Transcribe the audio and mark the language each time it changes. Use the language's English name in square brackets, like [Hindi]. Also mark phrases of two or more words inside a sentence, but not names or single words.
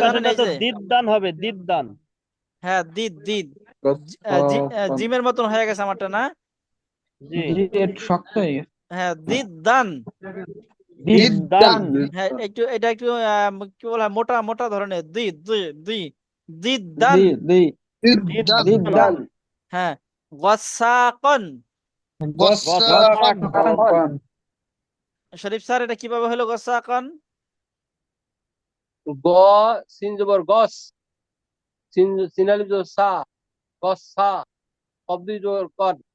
[Bangla] পাশে জানেন? না এই তো যে দিদ্দান হবে, দিদ্দান। হ্যাঁ, দিদ দিদ, জিমের মতন হয়ে গেছে আমারটা, না? জি জি একটু শক্ত হয়ে গেছে হ্যাঁ, দিদ্দান। দিদ্দান হ্যাঁ, এটা একটু কি বলা হয়, মোটা মোটা ধরনের, দি দি দি দিদ্দান। দি দি দিদ্দান দিদ্দান হ্যাঁ, গাসাকান। গসাকান শরীফ স্যার, এটা কিভাবে হলো গাসাকান? গ সিন জবর গস, সিন আলিফ জবর সা, গস সা, কব দুই জবর কন।